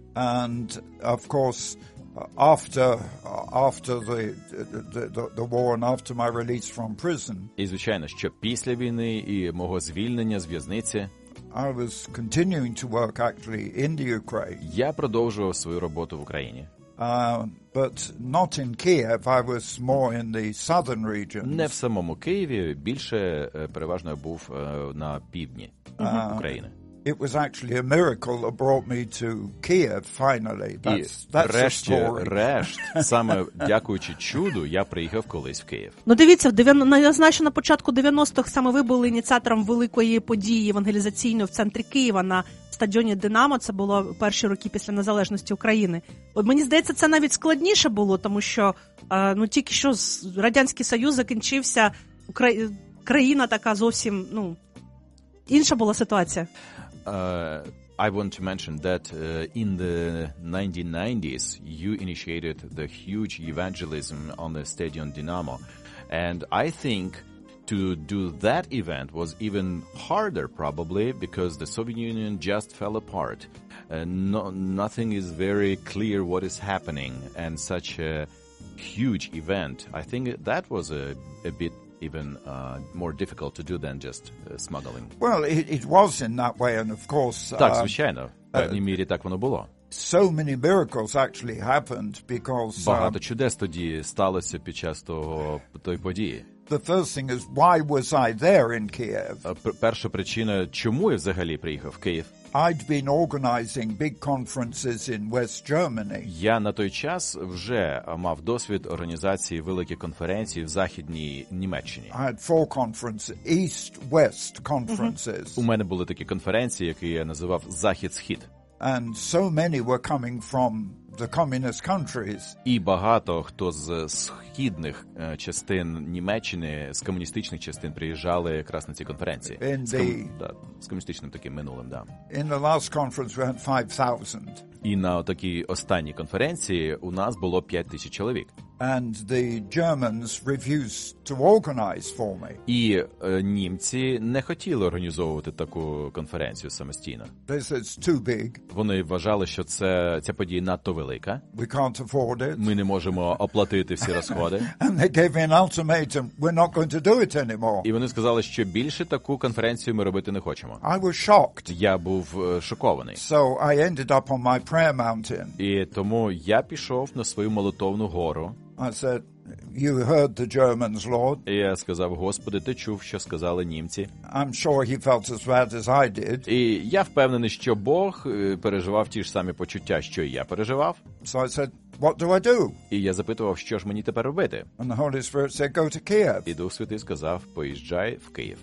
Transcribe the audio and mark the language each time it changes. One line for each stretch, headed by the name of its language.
English: And of course, After the war and after my release from prison.
Ukrainian: І звичайно, що після війни і мого звільнення з в'язниці.
English: I was continuing to work actually in the Ukraine.
Ukrainian: Я продовжував свою роботу в Україні.
English: But not in Kiev, I was more in the southern region.
Ukrainian: Не в самому Києві, більше переважно був на півдні України.
English: it was actually a miracle that brought me to Kiev finally.
Ukrainian: Врешті-решт, саме дякуючи чуду, я приїхав колись в Київ. Ну, дивіться, значно на початку 90-х саме ви були ініціатором великої події евангелізаційної в центрі Києва на стадіоні «Динамо». Це було перші роки після незалежності України. От мені здається, це навіть складніше було, тому що ну тільки що Радянський Союз закінчився, країна така зовсім, ну, інша була ситуація.
English: I want to mention that in the 1990s you initiated the huge evangelism on the Stadion Dinamo, and I think to do that event was even harder probably because the Soviet Union just fell apart. Nothing is very clear what is happening, and such a huge event, I think that was a bit even more difficult to do than just smuggling. Well, it was in that way, and of course...
Ukrainian: Так, звичайно. В певній мірі так воно було.
English: So many miracles actually happened because...
Ukrainian: Багато чудес тоді сталося під час тої події.
English: The first thing is, why was I there in Kiev?
Ukrainian: Перша причина, чому я взагалі приїхав в Київ?
English: I'd been organizing big conferences in West Germany.
Ukrainian: Я на той час вже мав досвід організації великих конференцій в Західній Німеччині.
English: I had four conferences, East-West conferences.
Ukrainian: У мене були такі конференції, які я називав Захід-Схід.
English: And so many were coming from the communist countries.
Ukrainian: І багато хто з східних частин Німеччини, з комуністичних частин приїжджали якраз на ці конференції. З комуністичним таким минулим, да.
English: In the last conference we had 5,000.
Ukrainian: І на такій останній конференції у нас було 5,000 чоловік.
English: And the Germans refused to organize for me.
Ukrainian: І німці не хотіли організовувати таку конференцію самостійно.
English: They said it's too big.
Ukrainian: Вони вважали, що ця подія надто велика.
English: We can't afford it.
Ukrainian: Ми не можемо оплатити всі розходи.
English: And they gave me an ultimatum. We're not going to do it anymore.
Ukrainian: І вони сказали, що більше таку конференцію ми робити не хочемо.
English: I was shocked.
Ukrainian: Я був шокований.
English: So I ended up on my prayer mountain.
Ukrainian: І тому я пішов на свою молитовну гору.
English: I said, you heard the Germans, Lord.
Ukrainian: Я сказав, Господи, ти чув, що сказали німці.
English: I'm sure he felt as bad as I did.
Ukrainian: І я впевнений, що Бог переживав ті ж самі почуття, що і я переживав.
English: So I said, what do I do?
Ukrainian: І я запитував, що ж мені тепер робити?
English: And the Holy Spirit said, go to Kiev.
Ukrainian: І Дух Святий сказав, поїжджай в Київ.